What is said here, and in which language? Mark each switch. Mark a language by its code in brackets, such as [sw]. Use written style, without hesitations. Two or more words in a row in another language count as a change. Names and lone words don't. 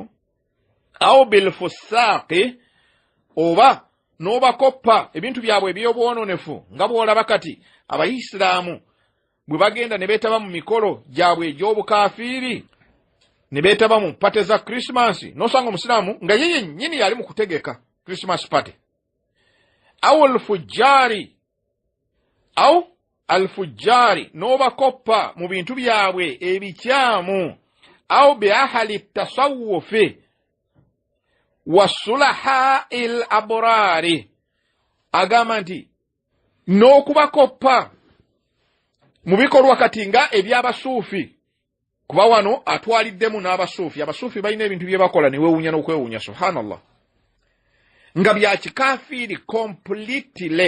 [ar] أو بالفساق, [lg] oba n'obakoppa ebintu byabwe eby'obwononefu, nga bw'olaba kati Abayisiraamu bwe bagenda ne beetaba mu mikolo gyabwe egy'obukafiiri, ne beetaba mu pate za Krismasi, n'osanga Omusiraamu nga ye yennyini yali mu kutegeka [en] Christmas party. [ar] أو الفجار, [lg] n'obakoppa mu bintu byabwe ebikyamu. [ar] أو بأهل التصوف وصلحاء الأبرار, [lg] agamba nti n'okubakoppa mu bikolwa kati nga eby'abasuufi, kuba wano atwaliddemu n'abasuufi. Abasuufi balina ebintu bye bakola ne weewuunya n'okwewuunya, subhanallah, nga bya kikafiiri completely.